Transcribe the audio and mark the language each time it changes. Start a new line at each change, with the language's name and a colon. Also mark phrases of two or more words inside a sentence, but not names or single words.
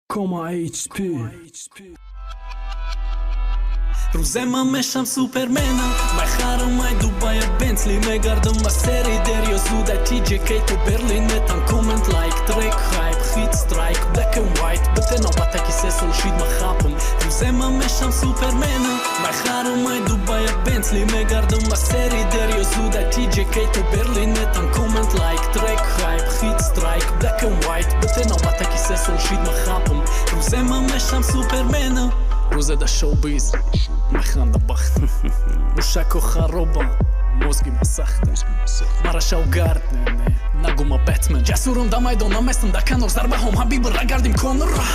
Tajik: Кома H P. Рӯзе ман мешам супермена, мехарам ай Дубая Бентли, мегардам ба сери дерё зуд, ай T J K то Берлин, метам коммент, лайк, трек, хайп, хит, страйк,
English: black and white,
Tajik: бите навбатаки се сол шид ма хапам. Рӯзе ман мешам супермена, мехарам ай Дубая Бентли, мегардам ба сери дерё зуд, ай T J K то Берлин, метам коммент, лайк, трек, хайп, хит, страйк,
English: black and white,
Tajik: бите навбатаки се сол шид ма хапам. Рӯзе ман мешам супермена. Рӯзе да шоубиз, механда бахт. Мушако хароба, мозги ма сахт. Мара шавгард, не, не, нагу ма Бэтмен. Ҷасурам да майдона местам, да канор зарбаҳом, ҳабиб рагардим Конор.